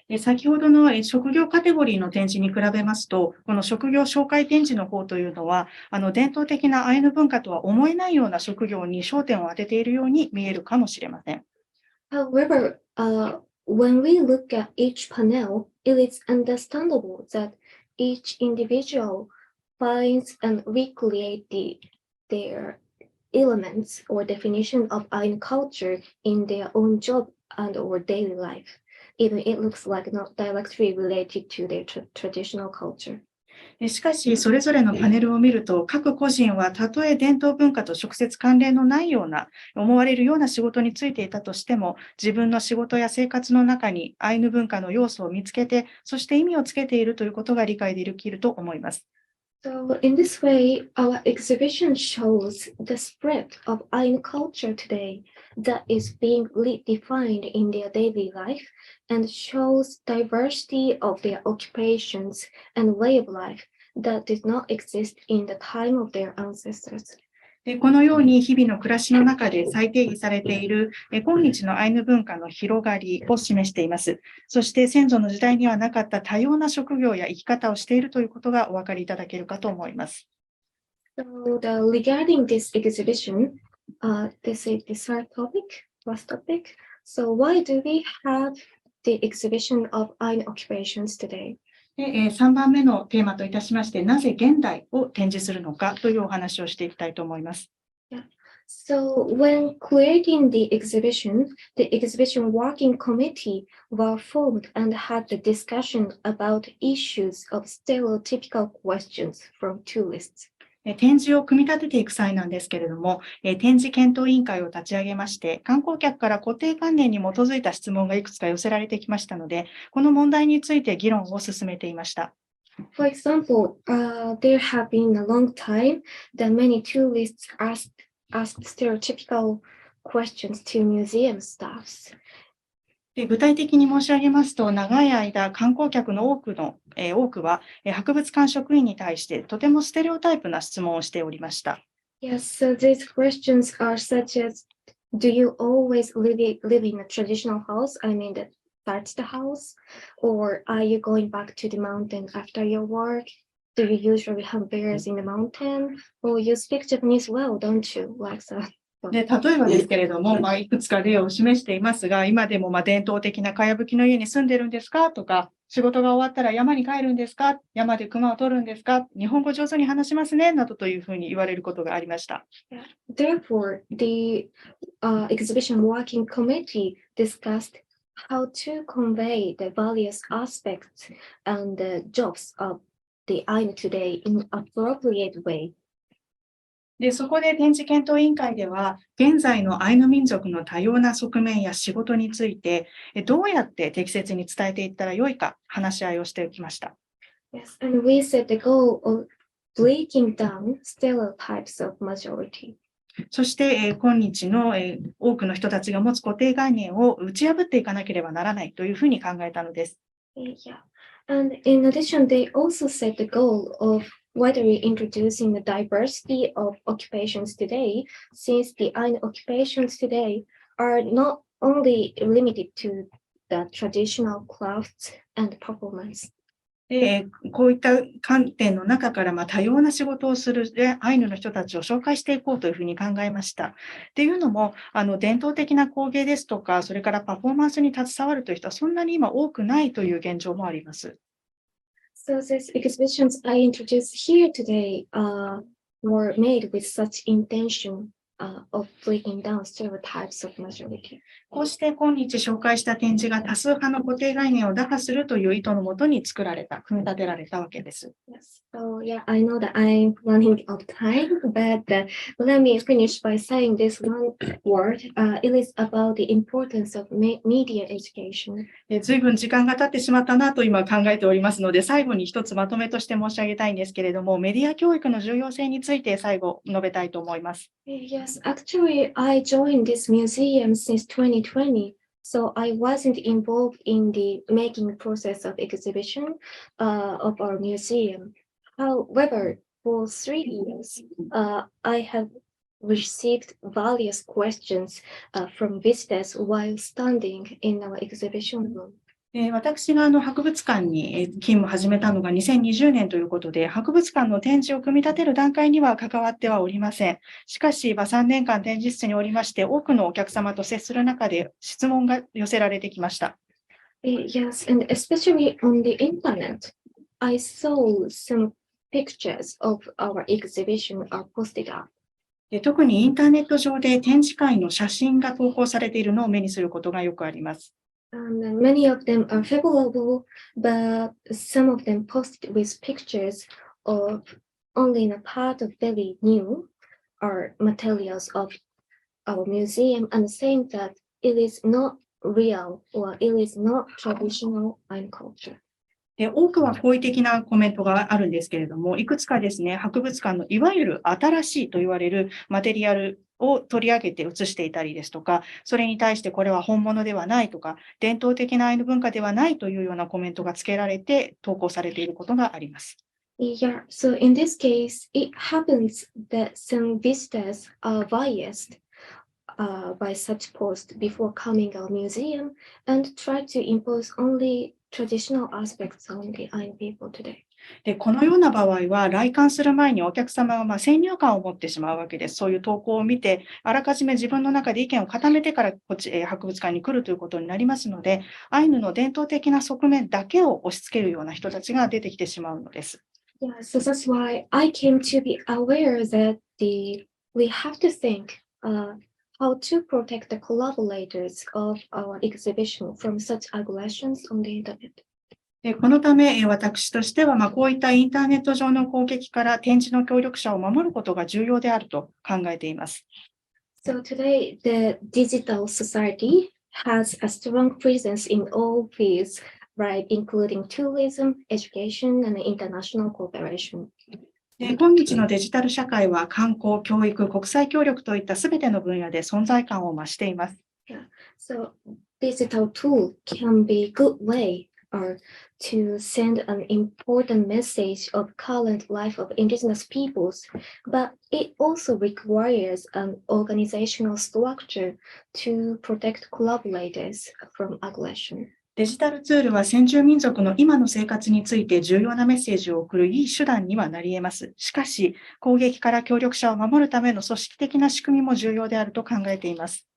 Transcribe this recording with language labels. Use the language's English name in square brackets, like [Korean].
[Japanese] 先ほどの職業カテゴリーの展示に比べますと、この職業紹介展示の方というのは、伝統的なアイヌ文化とは思えないような職業に焦点を当てているように見えるかもしれません。 [English] However, when we look at each panel, it is understandable that each individual finds and recreate their elements or definition of Ainu culture in their own job and or daily life, even it looks like not directly related to their traditional culture. [Japanese] しかし、それぞれのパネルを見ると、各個人はたとえ伝統文化と直接関連のないような、思われるような仕事に就いていたとしても、自分の仕事や生活の中にアイヌ文化の要素を見つけて、そして意味をつけているということが理解できると思います。 [English] So in this way, our exhibition shows the spread of Ainu culture today that is being redefined in their daily life and shows diversity of their occupations and way of life that did not exist in the time of their ancestors. [Japanese] このように日々の暮らしの中で再定義されている今日のアイヌ文化の広がりを示しています。そして先祖の時代にはなかった多様な職業や生き方をしているということがお分かりいただけるかと思います。 [English] So regarding this exhibition, this is the third topic, last topic. So why do we have the exhibition of Ainu occupations today? [Japanese] 3番目のテーマといたしまして、なぜ現代を展示するのかというお話をしていきたいと思います。 [English] So when creating the exhibition working committee were formed and had the discussion about issues of stereotypical questions from tourists. [Japanese] 展示を組み立てていく際なんですけれども、展示検討委員会を立ち上げまして、観光客から固定観念に基づいた質問がいくつか寄せられてきましたので、この問題について議論を進めていました。 [English] For example, there have been a long time that many tourists asked stereotypical questions to museum staffs. [Japanese] 具体的に申し上げますと、長い間、観光客の多くは、博物館職員に対してとてもステレオタイプな質問をしておりました。 [English] Yes, so these questions are such as, do you always live in a traditional house? I mean, the thatched house? Or are you going back to the mountain after your work? Do you usually have bears in the mountain? Or you speak Japanese well, don't you? Like that. [Japanese] で例えばですけれども、いくつか例を示していますが、今でも伝統的なかやぶきの家に住んでるんですかとか、仕事が終わったら山に帰るんですか、山で熊を取るんですか、日本語上手に話しますね、などというふうに言われることがありました。 [English] Therefore, the exhibition working committee discussed how to convey the various aspects and the jobs of the Ainu today in an appropriate way. [Japanese] でそこで展示検討委員会では、現在のアイヌ民族の多様な側面や仕事について、どうやって適切に伝えていったらよいか話し合いをしてきました。 [English] Yes, and we set the goal of breaking down stereotypes of majority. [Japanese] そして、今日の多くの人たちが持つ固定概念を打ち破っていかなければならないというふうに考えたのです。 [English] Yeah, and in addition, they also set the goal of widely introducing the diversity of occupations today, since the Ainu occupations today are not only limited to the traditional crafts and performance. [Japanese] でこういった観点の中から多様な仕事をするアイヌの人たちを紹介していこうというふうに考えました。っていうのも、伝統的な工芸ですとか、それからパフォーマンスに携わるという人はそんなに今多くないという現状もあります。 [English] So these exhibitions I introduced here today were made with such intention of breaking down stereotypes of majority. [Japanese] こうして今日紹介した展示が多数派の固定概念を打破するという意図のもとに作られた、組み立てられたわけです。 [English] Yes. So yeah, I know that I'm running out of time, but let me finish by saying this one word. It is about the importance of media education. [Japanese] 随分時間が経ってしまったなと今考えておりますので、最後に一つまとめとして申し上げたいんですけれども、メディア教育の重要性について最後述べたいと思います。 [English] Yes, actually, I joined this museum since 2020, so I wasn't involved in the making process of exhibition of our museum. However, for 3 years, I have received various questions from visitors while standing in our exhibition room. [Japanese] 私が博物館に勤務を始めたのが2020年ということで、博物館の展示を組み立てる段階には関わってはおりません。しかし、3年間展示室におりまして、多くのお客様と接する中で質問が寄せられてきました。 [English] Yes, and especially on the internet, I saw some pictures of our exhibition are posted up. [Japanese] 特にインターネット上で展示会の写真が投稿されているのを目にすることがよくあります。 [English] And many of them are favorable, but some of them posted with pictures of only in a part of very new materials of our museum and saying that it is not real or it is not traditional Ainu culture. [Japanese] 多くは好意的なコメントがあるんですけれども、いくつかですね、博物館のいわゆる新しいと言われるマテリアルを取り上げて写していたりですとか、それに対してこれは本物ではないとか、伝統的なアイヌ文化ではないというようなコメントが付けられて投稿されていることがあります。 [English] Yeah, so in this case, it happens that some visitors are biased by such posts before coming to our museum and try to impose only traditional aspects on the Ainu people today. [Japanese] このような場合は、来館する前にお客様は先入観を持ってしまうわけです。そういう投稿を見て、あらかじめ自分の中で意見を固めてから博物館に来るということになりますので、アイヌの伝統的な側面だけを押し付けるような人たちが出てきてしまうのです。 [English] Yeah, so that's why I came to be aware that we have to think how to protect the collaborators of our exhibition from such aggressions on the internet. [Japanese] このため、私としては、こういったインターネット上の攻撃から展示の協力者を守ることが重要であると考えています。 [English] So today, the digital society has a strong presence in all fields, right, including tourism, education, and international cooperation. [Japanese] 今日のデジタル社会は観光、教育、国際協力といったすべての分野で存在感を増しています。 [English] Yeah. So digital tool can be a good way to send an important message of current life of indigenous peoples, but it also requires an organizational structure to protect collaborators from aggression. [Japanese] デジタルツールは先住民族の今の生活について重要なメッセージを送るいい手段にはなり得ます。しかし、攻撃から協力者を守るための組織的な仕組みも重要であると考えています。